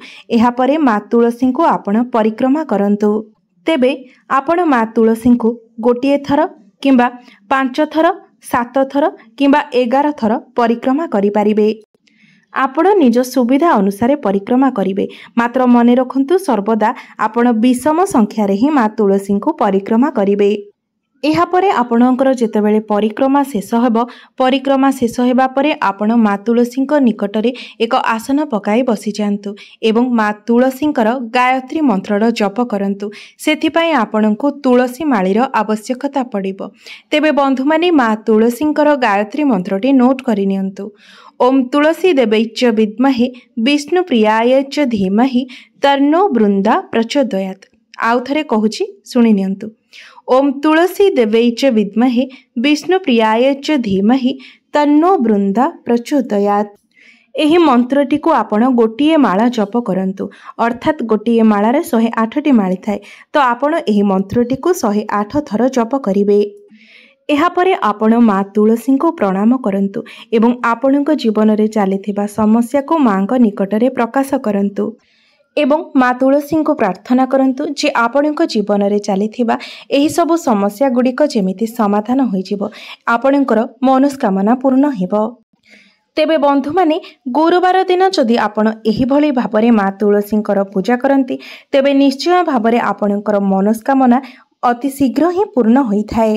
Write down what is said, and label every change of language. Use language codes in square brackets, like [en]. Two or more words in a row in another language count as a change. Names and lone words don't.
[or] ଏହାପରେ ମା ତୁଳସୀ କୁ ଆପଣ ପରିକ୍ରମା କରନ୍ତୁ। ତେବେ ଆପଣ ମା ତୁଳସୀ କୁ ଗୋଟିଏ ଥର କିମ୍ବା 5 ଥର 7 ଥର କିମ୍ବା 11 ଥର ପରିକ୍ରମା କରି ପାରିବେ। ଆପଣ ନିଜ ସୁବିଧା ଅନୁସାରେ ପରିକ୍ରମା କରିବେ, ମାତ୍ର ମନେ ରଖନ୍ତୁ ସର୍ବଦା ଆପଣ ବିଷମ ସଂଖ୍ୟାରେ ହିଁ ମା ତୁଳସୀ କୁ ପରିକ୍ରମା କରିବେ। ଏହାପରେ ଆପଣଙ୍କର ଯେତେବେଳେ ପରିକ୍ରମା ଶେଷ ହେବ ପରିକ୍ରମା ଶେଷ ହେବା ପରେ ଆପଣ ମା ତୁଳସୀ ନିକଟରେ ଏକ ଆସନ ପକାଇ ବସି ଯାଆନ୍ତୁ ଏବଂ ମା ତୁଳସୀଙ୍କର ଗାୟତ୍ରୀ ମନ୍ତ୍ରର ଜପ କରନ୍ତୁ। ସେଥିପାଇଁ ଆପଣଙ୍କୁ ତୁଳସୀ ମାଳିର ଆବଶ୍ୟକତା ପଡ଼ିବ। ତେବେ ବନ୍ଧୁ ମାନେ ମା ତୁଳସୀଙ୍କର ଗାୟତ୍ରୀ ମନ୍ତ୍ରଟି ନୋଟ କରି ନିଅନ୍ତୁ। [sa] ओम तुलसी देवैच विद्महे विष्णुप्रियाय च धीमहि तन्नो बृंदा प्रचोदयात्। [or] ଆଉ ଥରେ କହୁଛି ଶୁଣି ନିଅନ୍ତୁ। [sa] ओम तुलसी देवैच विद्महे विष्णुप्रियाय च धीमहि तन्नो बृंदा प्रचोदयात्। [or] ଏହି ମନ୍ତ୍ରଟି କୁ ଆପଣ ଗୋଟିଏ ମାଳା ଜପ କରନ୍ତୁ। ଅର୍ଥାତ ଗୋଟିଏ ମାଳାରେ 108ଟି ମାଳି ଥାଏ ତେଣୁ ଆପଣ ଏହି ମନ୍ତ୍ରଟି କୁ 108 ଥର ଜପ କରିବେ। ଏହାପରେ ଆପଣ ମା ତୁଳସୀ କୁ ପ୍ରଣାମ କରନ୍ତୁ ଏବଂ ଆପଣଙ୍କ ଜୀବନ ରେ ଚାଲିଥିବା ସମସ୍ୟା କୁ ମା କୁ ନିକଟରେ ପ୍ରକାଶ କରନ୍ତୁ ଏବଂ ମା ତୁଳସୀ କୁ ପ୍ରାର୍ଥନା କରନ୍ତୁ ଯେ ଆପଣଙ୍କ ଜୀବନ ରେ ଚାଲିଥିବା ଏହି ସବୁ ସମସ୍ୟା ଗୁଡ଼ିକ ଯେମିତି ସମାଧାନ ହୋଇଯିବ, ଆପଣଙ୍କର ମନସ୍କାମନା ପୂର୍ଣ୍ଣ ହେବ। ତେବେ ବନ୍ଧୁ ମାନେ ଗୁରୁବାର ଦିନ ଯଦି ଆପଣ ଏହି ଭଲି ଭାବରେ ମା ତୁଳସୀଙ୍କର ପୂଜା କରନ୍ତି ତେବେ ନିଶ୍ଚୟ ଭାବରେ ଆପଣଙ୍କର ମନସ୍କାମନା ଅତି ଶୀଘ୍ର ହିଁ ପୂର୍ଣ୍ଣ ହୋଇ ଥାଏ।